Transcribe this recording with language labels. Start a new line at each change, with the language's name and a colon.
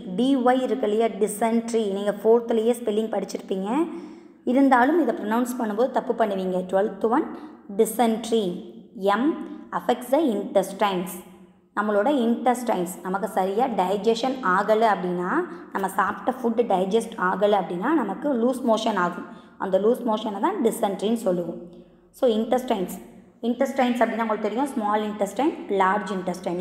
Tamil: DY இருக்கு இல்லையா, dysentery. நீங்கள் 4thலேயே ஸ்பெல்லிங் படிச்சிருப்பீங்க, இருந்தாலும் இதை ப்ரொனவுன்ஸ் பண்ணும்போது தப்பு பண்ணுவீங்க.
English: 12th one dysentery. M affects the intestines.
Tamil: நம்மளோட இன்டெஸ்டைன்ஸ் நமக்கு சரியாக டைஜஷன் ஆகலை அப்படின்னா, நம்ம சாப்பிட்ட ஃபுட்டு டைஜஸ்ட் ஆகலை அப்படின்னா நமக்கு லூஸ் மோஷன் ஆகும். அந்த லூஸ் மோஷனை தான் டிசென்ட்ரின்னு சொல்லுவோம். ஸோ இன்டெஸ்டைன்ஸ் அப்படின்னா உங்களுக்கு தெரியும், ஸ்மால் இன்டெஸ்டைன், லார்ஜ் இன்டெஸ்டைன்.